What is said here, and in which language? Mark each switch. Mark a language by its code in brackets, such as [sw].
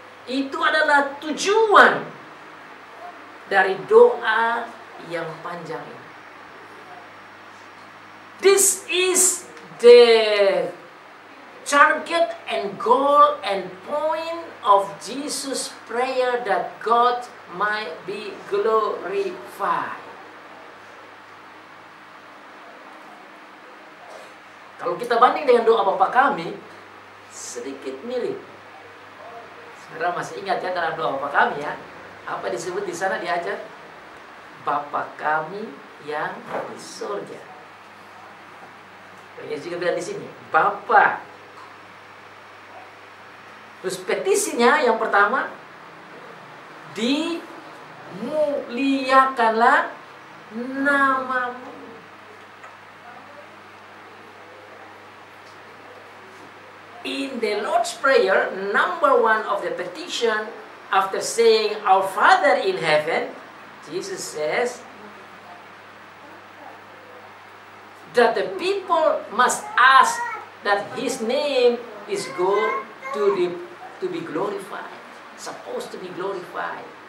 [id] Itu adalah tujuan dari doa yang panjang ini. [en] This is the target and goal and point of Jesus' prayer, that God might be glorified. [id] Kalau kita banding dengan doa Bapa kami, sedikit mirip. Saudara masih ingat ya dalam doa Bapa kami ya, apa disebut di sana diajar? Bapa kami yang di surga. Yesus juga bilang di sini, Bapa. Terus petisinya yang pertama, dimuliakanlah namamu. [en] in the Lord's Prayer, number 1 of the petition, after saying, Our Father in heaven, Jesus says that the people must ask that His name is going to be glorified, supposed to be glorified.